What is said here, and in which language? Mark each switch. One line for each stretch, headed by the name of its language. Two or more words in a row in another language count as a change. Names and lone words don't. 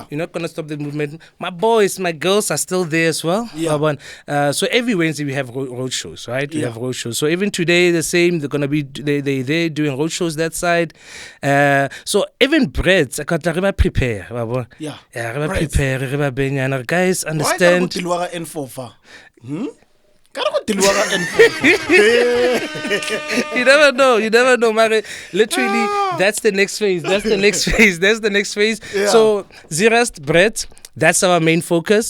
English: We're not gonna stop the movement. My boys, my girls are still there as well. Yeah. So every Wednesday we have road shows, right? We Yeah. have road shows. So even today, the same. They're gonna be they doing road shows that side. So even breads, I got to prepare. Yeah. Yeah,
Tswana: re ba
English: Breads.
Tswana: prepare, re ba benyana.
English: Guys, Why understand. can't go N4 fa? N4. You never know, Mare. Literally, that's the next phase. That's the next phase. Yeah. So, Zeerust, Brett, that's our main focus.